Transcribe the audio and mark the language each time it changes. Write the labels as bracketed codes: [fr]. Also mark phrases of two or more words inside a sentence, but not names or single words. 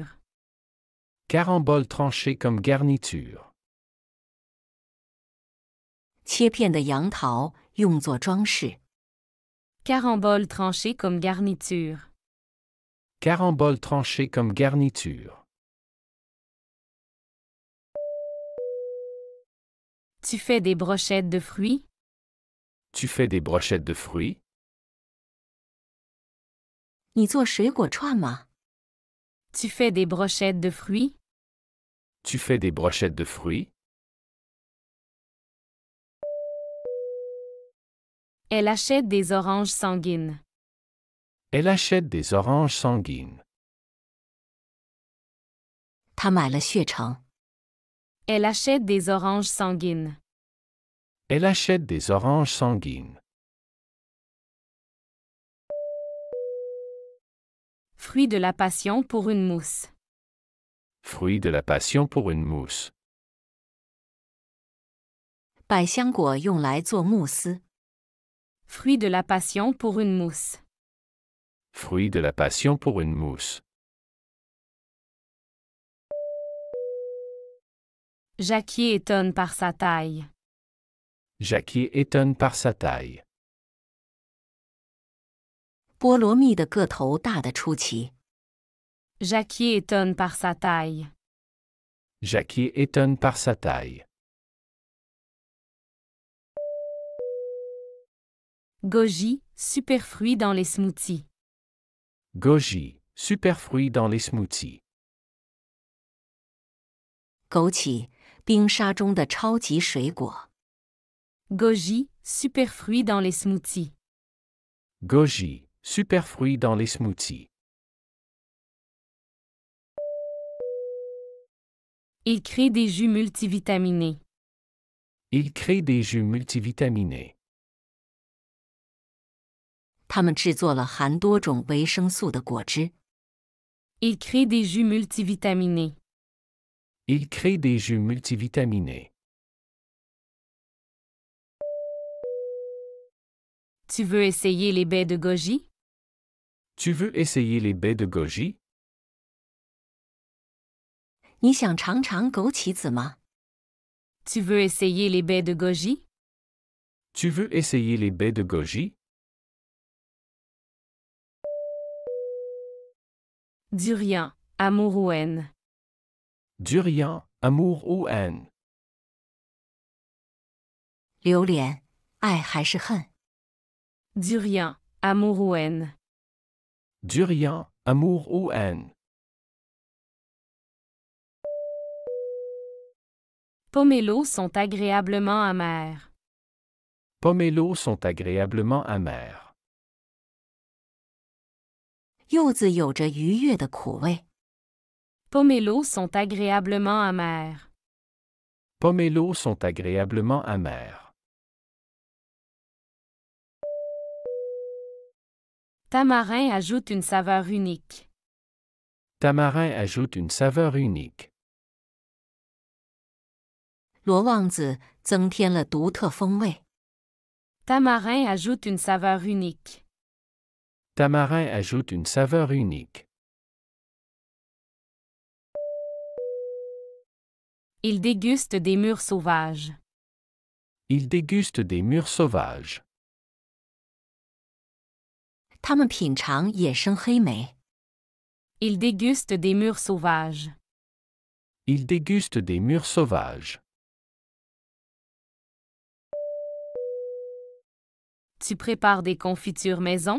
[fr] Caramboles tranchées comme garniture. [zh] 切片的杨桃用作装饰。 [fr] Caramboles tranchées comme garniture. Caramboles tranchées comme garniture. Tu fais des brochettes de fruits? Tu fais des brochettes de fruits? [zh] 你做水果串吗？ [fr] Tu fais des brochettes de fruits? Tu fais des brochettes de fruits? Elle achète des oranges sanguines. Elle achète des oranges sanguines. [zh] 他买了血橙。 [fr] Elle achète des oranges sanguines. Elle achète des oranges sanguines. Fruit de la passion pour une mousse. Fruit de la passion pour une mousse. [zh] 百香果用来做慕斯。 [fr] Fruit de la passion pour une mousse. Fruit de la passion pour une mousse. Jacquier étonne par sa taille. Jacquier étonne par sa taille. [zh] 菠萝蜜的个头大得出奇。 [fr] Jacquier étonne par sa taille. Jacquier étonne par sa taille. Goji, superfruit dans les smoothies. Goji, superfruit dans les smoothies. [zh] 枸杞，冰沙中的超级水果。 [fr] Goji, superfruit dans les smoothies. Goji, superfruit dans les smoothies. Il crée des jus multivitaminés. Il crée des jus multivitaminés. [zh] 他们制作了含多种维生素的果汁。 [fr] Il crée des jus multivitaminés. Il crée des jus multivitaminés. Tu veux essayer les baies de goji? Tu veux essayer les baies de goji? [zh] 你想尝尝枸杞子吗？ [fr] Tu veux essayer les baies de goji? Tu veux essayer les baies de goji? Durian, amour ou haine. Durian, amour ou haine. [zh] 榴莲，爱还是恨？ [fr] Durian, amour ou haine. Durian, amour ou haine. Pomelos sont agréablement amers. Pomelos sont agréablement amers. [zh] 柚子有着愉悦的苦味。 [fr] Pomelos sont agréablement amers. Pomelos sont agréablement amers. Tamarin ajoute une saveur unique. Tamarin ajoute une saveur unique. [zh] 罗望子增添了独特风味。 [fr] Tamarin ajoute une saveur unique. Tamarin ajoute une saveur unique. Il déguste des mûres sauvages. Il déguste des mûres sauvages. [zh] 他们品尝野生黑莓。 [fr] Il déguste des mûres sauvages. Il déguste des mûres sauvages. Tu prépares des confitures maison?